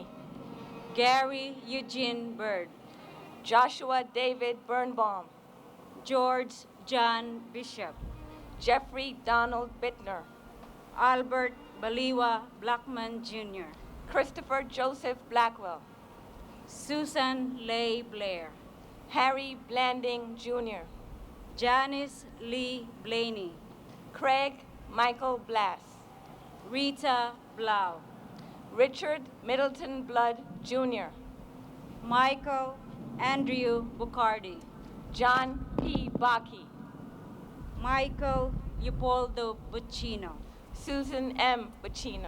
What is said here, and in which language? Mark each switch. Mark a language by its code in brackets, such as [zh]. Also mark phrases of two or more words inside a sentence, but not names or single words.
[en] Gary Eugene Bird, Joshua David Birnbaum, George John Bishop, Jeffrey Donald Bittner, Albert Baliwa Blackman Jr., Christopher Joseph Blackwell, Susan Leigh Blair, Harry Blanding Jr., Janice Lee Blaney, Craig Michael Blass, Rita Blau, Richard Middleton Blood Jr., Michael Andrew Bucardi, John P. Baki, Michael Leopoldo Buccino, Susan M. Buccino,